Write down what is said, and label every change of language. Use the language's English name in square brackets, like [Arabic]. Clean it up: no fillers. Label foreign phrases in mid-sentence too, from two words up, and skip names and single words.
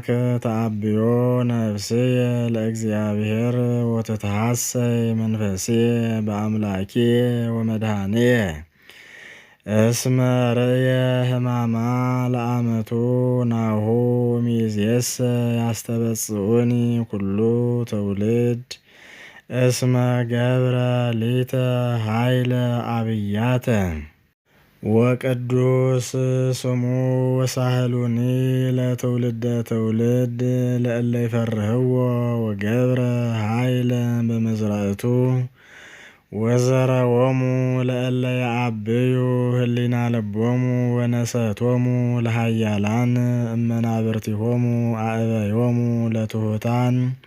[Geez] ተአብዮ ነፍስየ ለእግዚአብሔር ወተትሐሰይ መንፈስየ በአምላኪየ ወመድኃኒየ እስመ ርእየ ሕማማ ለአመቱ ናሁ ሚእዜሰ ያስተበጽኡኒ ኩሉ ትውልድ እስመ ገብረ ሊተ ኃይለ አብያተ ወቅዱስ ስሙ ወሳህሉኒ ለትውልደ ትውልድ ለእለ ይፈርህዎ ወገብረ ኃይለ በመዝራእቱ ወዘረዎሙ ለእለ የዐብዩ ህሊና ልቦሙ ወነሰቶሙ ለኃያላን እመናብርቲሆሙ አዕበዮሙ ለትሑታን